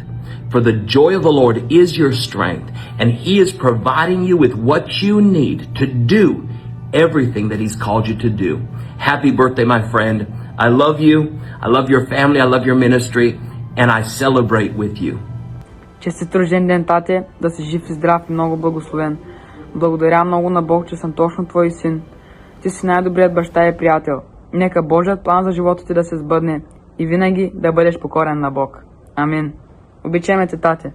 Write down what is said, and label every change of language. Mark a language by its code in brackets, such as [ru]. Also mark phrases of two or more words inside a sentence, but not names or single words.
[en] For the joy of the Lord is your strength, and He is providing you with what you need to do everything that He's called you to do. Happy birthday, my friend. I love you. I love your family. I love your ministry. And I celebrate with you. [bg] Честит рожден ден, тате, да си жив и здрав и много благословен. Благодаря много на Бог, че съм точно твой син. Ти си най-добрият баща и приятел. Нека Божият план за живота ти да се сбъдне и винаги да бъдеш покорен на Бог. Амин. Обичаме те, тате.